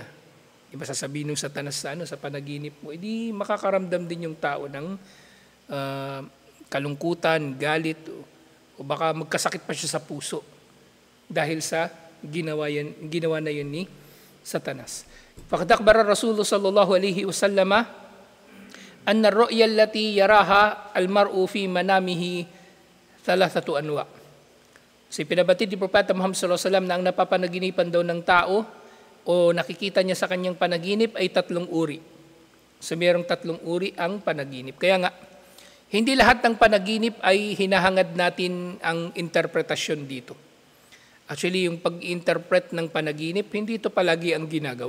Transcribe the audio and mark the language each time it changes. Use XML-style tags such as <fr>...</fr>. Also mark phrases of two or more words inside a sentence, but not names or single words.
<tl>Diba sasabihin ng Satanas sa panaginip mo, edi makakaramdam din yung tao ng kalungkutan, galit, o baka magkasakit pa siya sa puso dahil sa ginawa na yun ni Satanas.</tl> <ar>فقد أخبر رسول الله صلى الله عليه وسلم أن الرؤيا التي يراها المرء في منامه ثلاثة أنواع.</ar> <tl>Si pinabatid ni Propeta Muhammad</tl> <ar>صلى الله عليه وسلم</ar> <tl>na ang napapanaginipan daw ng tao o nakikita niya sa kanyang panaginip ay 3 uri. So mayroong 3 uri ang panaginip. Kaya nga, hindi lahat ng panaginip ay hinahangad natin ang interpretasyon dito. Actually, yung pag-interpret ng panaginip, hindi ito palagi ang ginagawa.</tl>